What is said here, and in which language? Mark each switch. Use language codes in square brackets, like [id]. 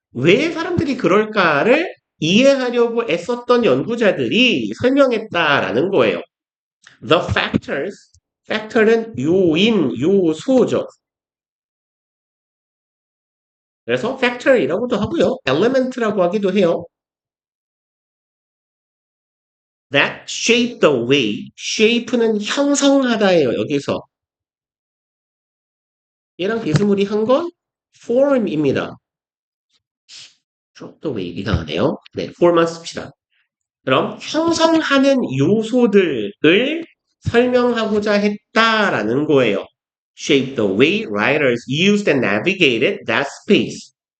[ko] 왜 사람들이 그럴까를 이해하려고 애썼던 연구자들이 설명했다라는 거예요. [en] The factors, [ko] factor는 요인, 요소죠. 그래서 factor이라고도 하고요. element라고 하기도 해요. [en] That shape the way, shape는 [ko] 형성하다예요. 여기서 얘랑 비스무리 한 건 form입니다. 또 왜 이상하네요. 네, form만 씁시다. 그럼 형성하는 요소들을 설명하고자 했다라는 거예요. [en] Shape the way writers used and navigated that space.